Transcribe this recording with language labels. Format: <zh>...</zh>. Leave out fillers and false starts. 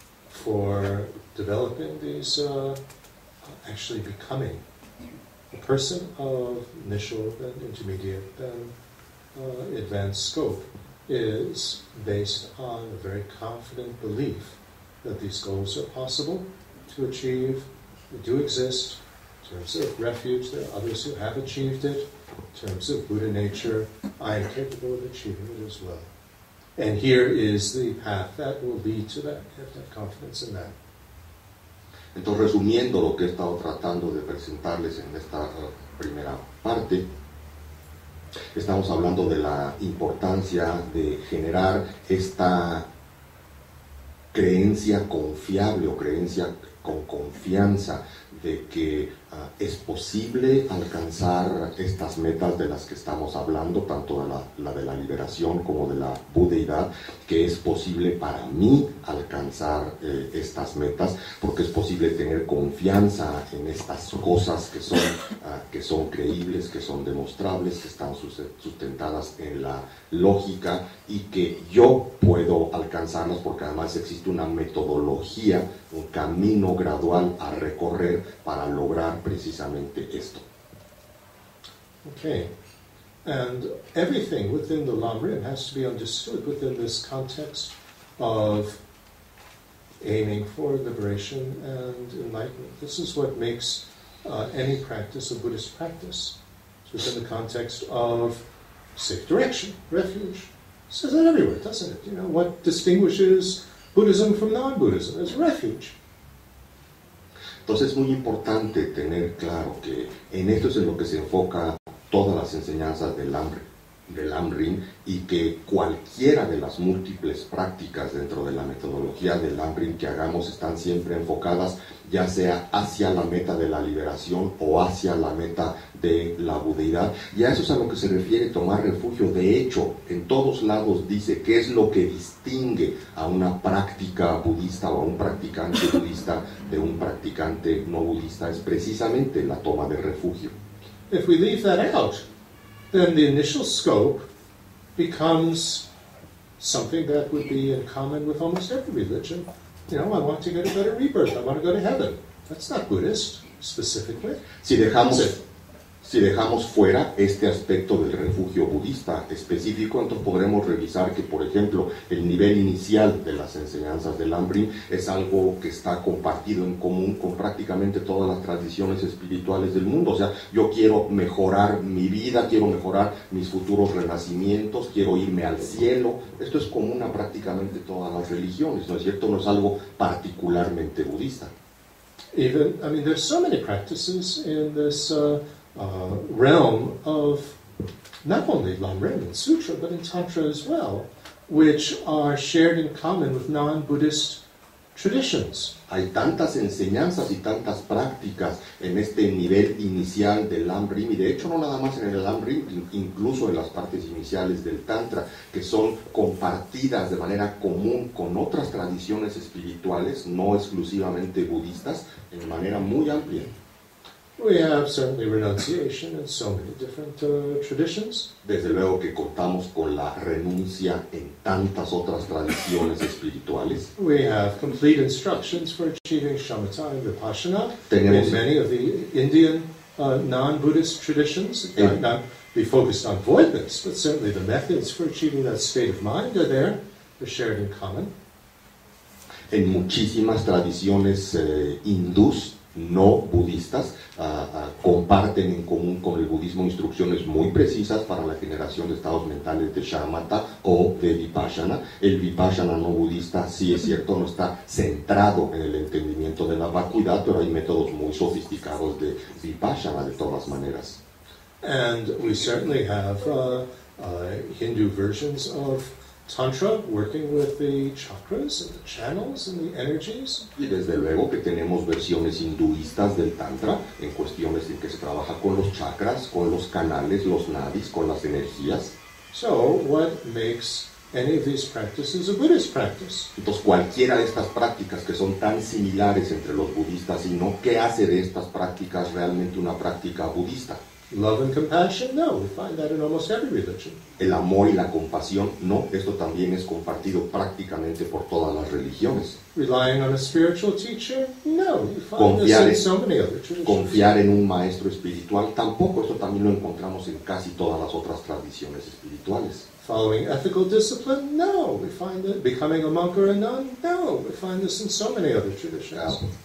<en>for developing these, actually becoming a person of initial, then intermediate, then advanced scope is based on a very confident belief that these goals are possible to achieve, they do exist. In terms of refuge, there are others who have achieved it. In terms of Buddha nature, I am capable of achieving it as well. And here is the path that will lead to that. You have to have confidence in that.</en> <es>Entonces, resumiendo lo que he estado tratando de presentarles en esta primera parte, estamos hablando de la importancia de generar esta creencia confiable o creencia con confianza de que es posible alcanzar estas metas de las que estamos hablando, tanto la de la liberación como de la budeidad, que es posible para mí alcanzar estas metas, porque es posible tener confianza en estas cosas que son creíbles, que son demostrables, que están sustentadas en la lógica y que yo puedo alcanzarlas porque además existe una metodología, un camino gradual a recorrer para lograr precisamente esto.</es> <en>Okay, and everything within the Lam-rim has to be understood within this context of aiming for liberation and enlightenment. This is what makes any practice a Buddhist practice. It's within the context of safe direction, refuge. It says that everywhere, doesn't it? You know, what distinguishes Buddhism from non-Buddhism is refuge.</en> <es>Entonces es muy importante tener claro que en esto es en lo que se enfoca todas las enseñanzas del Lam-rim y que cualquiera de las múltiples prácticas dentro de la metodología del Lam-rim que hagamos están siempre enfocadas ya sea hacia la meta de la liberación o hacia la meta de la budeidad. Y a eso es a lo que se refiere tomar refugio. De hecho, en todos lados dice qué es lo que distingue a una práctica budista o a un practicante budista de un practicante no budista. Es precisamente la toma de refugio.</es> <en>If we leave that out, then the initial scope becomes something that would be in common with almost every religion. You know, I want to get a better rebirth. I want to go to heaven. That's not Buddhist, specifically.</en> <es>Si dejamos fuera este aspecto del refugio budista específico, entonces podremos revisar que, por ejemplo, el nivel inicial de las enseñanzas del Lam-rim es algo que está compartido en común con prácticamente todas las tradiciones espirituales del mundo. O sea, yo quiero mejorar mi vida, quiero mejorar mis futuros renacimientos, quiero irme al cielo. Esto es común a prácticamente todas las religiones, ¿no es cierto? No es algo particularmente budista.</es> <en>Even, I mean, there's so many practices in this realm of not only Lam-rim and Sutra, but in Tantra as well, which are shared in common with non-Buddhist traditions.</en> <es>Hay tantas enseñanzas y tantas prácticas en este nivel inicial del Lam-rim, y de hecho no nada más en el Lam-rim, incluso en las partes iniciales del Tantra, que son compartidas de manera común con otras tradiciones espirituales, no exclusivamente budistas, de manera muy amplia.</es> <en>We have certainly renunciation in so many different traditions.</en> <es>Desde luego que contamos con la renuncia en tantas otras tradiciones espirituales.</es> <en>We have complete instructions for achieving shamatha and vipassana in many of the Indian non-Buddhist traditions. Not be focused on avoidance, but certainly the methods for achieving that state of mind are there. They're shared in common.</en> <es>En muchísimas tradiciones hindús no budistas comparten en común con el budismo instrucciones muy precisas para la generación de estados mentales de shamatha o de vipassana. El vipassana no budista, sí es cierto, no está centrado en el entendimiento de la vacuidad, pero hay métodos muy sofisticados de vipassana de todas maneras.</es> <en>And we certainly have Hindu versions of Tantra, working with the chakras and the channels and the energies.</en> <es>Y desde luego que tenemos versiones hinduistas del Tantra en cuestiones en que se trabaja con los chakras, con los canales, los nadis, con las energías.</es> <en>So, what makes any of these practices a Buddhist practice?</en> <es>Entonces, cualquiera de estas prácticas que son tan similares entre los budistas y no, ¿qué hace de estas prácticas realmente una práctica budista?</es> <en>Love and compassion? No, we find that in almost every religion.</en> <es>El amor y la compasión, no, esto también es compartido prácticamente por todas las religiones.</es> <en>Relying on a spiritual teacher? No, you find this in so many other traditions.</en> <es>Confiar en un maestro espiritual, tampoco, eso también lo encontramos en casi todas las otras tradiciones espirituales.</es> <en>Following ethical discipline? No, we find that. Becoming a monk or a nun? No, we find this in so many other traditions.</en>